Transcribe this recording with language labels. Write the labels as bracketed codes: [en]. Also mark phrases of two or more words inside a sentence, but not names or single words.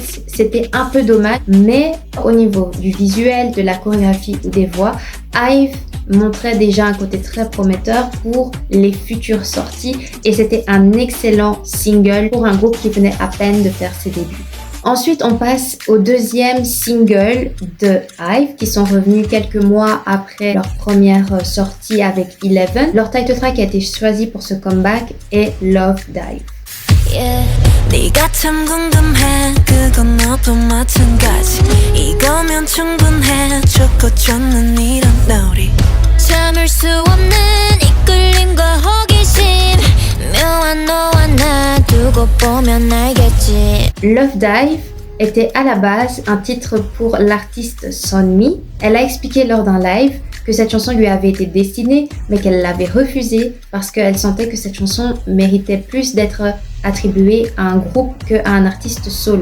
[fr] C'était un peu dommage, mais au niveau du visuel, de la chorégraphie ou des voix, IVE montrait déjà un côté très prometteur pour les futures sorties et c'était un excellent single pour un groupe qui venait à peine de faire ses débuts. Ensuite, on passe au deuxième single de IVE qui sont revenus quelques mois après leur première sortie avec Eleven. Leur [en] title track [fr] qui a été choisi pour ce comeback est Love Dive. Yeah. [ko] 네가 참 궁금해 그건 너도 마찬가지 이거면 충분해 좋고 좋는 이런 놀이 참을 수 없는 이끌림과 호기심 묘한 너와 나 두고 보면 알겠지 [fr] Love Dive était à la base un titre pour l'artiste Sunmi. Elle a expliqué lors d'un live que cette chanson lui avait été destinée, mais qu'elle l'avait refusée parce qu'elle sentait que cette chanson méritait plus d'être attribuée à un groupe qu'à un artiste solo.